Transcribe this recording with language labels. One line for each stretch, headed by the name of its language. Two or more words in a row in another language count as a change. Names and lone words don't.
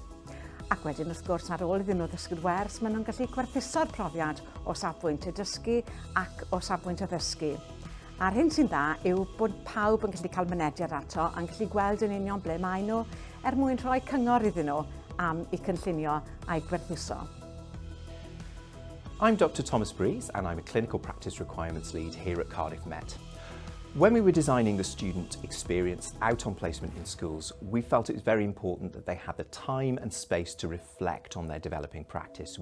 Welsh: Ac wedyn wrth gwrs ar ôl iddyn nhw ddysgu'r wers, maen nhw'n gallu gwerthuso'r profiad o safbwynt y dysgu ac o safbwynt y ddysgu. A'r hyn sy'n dda yw bod pawb yn gallu cael mynediad ato a'n gallu gweld yn union ble mae nhw mwyn rhoi cyngor iddyn nhw am eu cynllunio a'i gwerthuso.
English: I'm Dr. Thomas Breeze and I'm a Clinical Practice Requirements Lead here at Cardiff Met. When we were designing the student experience out on placement in schools, we felt it was very important that they had the time and space to reflect on their developing practice.